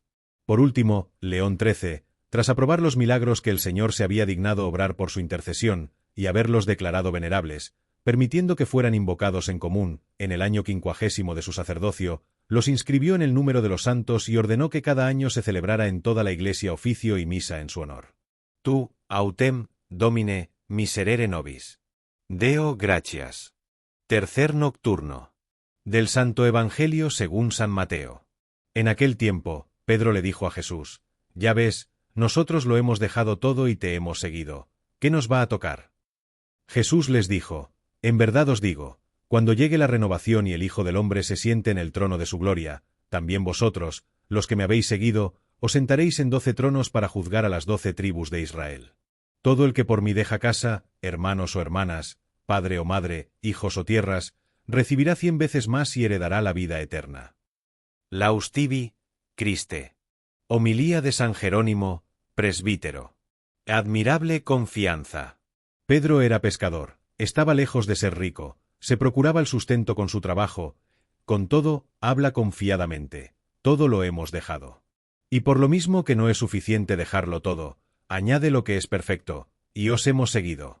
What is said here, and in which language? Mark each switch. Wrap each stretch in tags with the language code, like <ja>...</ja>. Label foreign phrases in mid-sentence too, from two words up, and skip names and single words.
<es>Por último, León XIII, tras aprobar los milagros que el Señor se había dignado obrar por su intercesión, y haberlos declarado venerables, permitiendo que fueran invocados en común, en el año 50 de su sacerdocio, los inscribió en el número de los santos y ordenó que cada año se celebrara en toda la Iglesia oficio y misa en su honor.</es> <la>Tu, autem, Domine, miserere nobis. Deo gratias.</la> <es>Tercer nocturno. Del Santo Evangelio según San Mateo. En aquel tiempo, Pedro le dijo a Jesús: Ya ves, nosotros lo hemos dejado todo y te hemos seguido. ¿Qué nos va a tocar? Jesús les dijo: En verdad os digo, cuando llegue la renovación y el Hijo del Hombre se siente en el trono de su gloria, también vosotros, los que me habéis seguido, os sentaréis en 12 tronos para juzgar a las 12 tribus de Israel. Todo el que por mí deja casa, hermanos o hermanas, padre o madre, hijos o tierras, recibirá 100 veces más y heredará la vida eterna.</es> <la>Laus tibi, Christe.</la> <es>Homilía de San Jerónimo, presbítero. Admirable confianza. Pedro era pescador, estaba lejos de ser rico, se procuraba el sustento con su trabajo, con todo, habla confiadamente: todo lo hemos dejado. Y por lo mismo que no es suficiente dejarlo todo, añade lo que es perfecto: y os hemos seguido.</es>